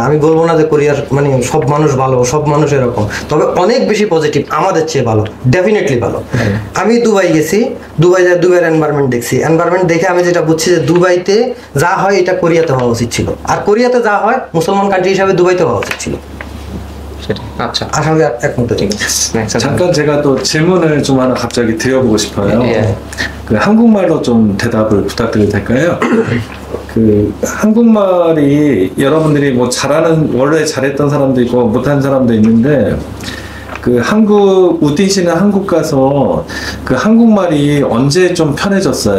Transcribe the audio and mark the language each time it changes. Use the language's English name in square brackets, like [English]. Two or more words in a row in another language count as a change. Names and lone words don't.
[Bangla] আমি বলবো না যে কোরিয়ার মানে সব মানুষ ভালো, সব মানুষ এরকম, তবে অনেক বেশি পজিটিভ, আমাদের চেয়ে ভালো, ডেফিনেটলি ভালো। আমি দুবাই গেছি, দুবাইয়ের এনভায়রনমেন্ট দেখছি, এনভায়রনমেন্ট দেখে আমি যেটা বুঝছি যে দুবাইতে যা হয় এটা কোরিয়াতে হওয়া উচিত ছিল, আর কোরিয়াতে যা হয় মুসলমান কান্ট্রি হিসাবে দুবাইতে হওয়া উচিত ছিল। [Korean] 아까 잠깐 제가 또 질문을 좀 하나 갑자기 드려보고 싶어요. 그 한국말로 좀 대답을 부탁드려도 될까요? 그 한국말이 여러분들이 뭐 잘하는, 원래 잘했던 사람도 있고 못하는 사람도 있는데, 그 한국, 우딘 씨는 한국 가서 그 한국말이 언제 좀 편해졌어요?